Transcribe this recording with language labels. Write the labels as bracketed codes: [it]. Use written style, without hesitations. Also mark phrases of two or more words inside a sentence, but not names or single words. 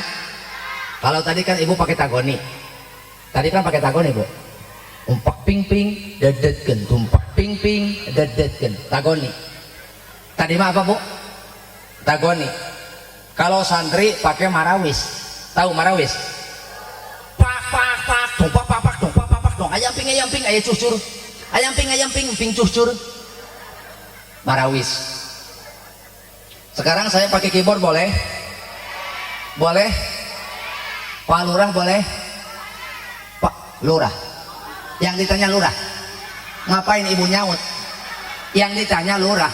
[id] Kalau tadi kan Ibu pakai tagoni. Tadi kan pakai tagoni, Bu. [su] Umpak ping ping dadetkeun, tumpak ping ping dadetkeun. [id] Tagoni. Tadi mah apa, Bu? Tagoni. Kalau santri pakai marawis. Tahu marawis? Pak tumpak pak dong. Ayam ping aya cucur. Ayam ping cucur. Marawis. Sekarang saya pakai keyboard boleh? Boleh? Pak Lurah boleh? Pak Lurah. Yang ditanya Lurah. Ngapain Ibu nyaut? Yang ditanya Lurah.